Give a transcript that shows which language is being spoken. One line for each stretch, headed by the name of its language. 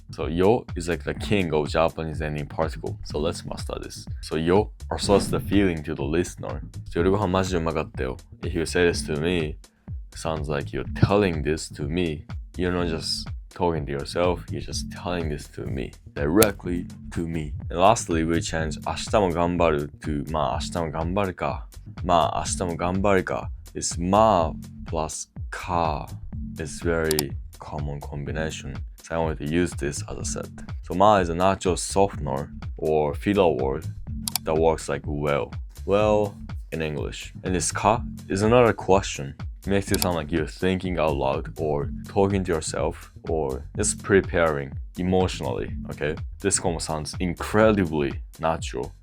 English: So yo is like the king of Japanese ending particle. So let's master this. So yo associates the feeling to the listener. So
Japanese: 夜ご飯マジうまかったよ
English: If you say this to me, sounds like you're telling this to me. You're not just talking to yourself, you're just telling this to me. Directly to me. And lastly, we change 明日も頑張る to
Japanese: まあ明日も頑張るか。まあ明日も頑張るか。
English: This まあ plus か is very common combination. So I wanted to use this as a set. So ma is a natural softener or filler word that works like well in English. And this ka is another question. It makes it sound like you're thinking out loud or talking to yourself or just preparing emotionally, okay? This como sounds incredibly natural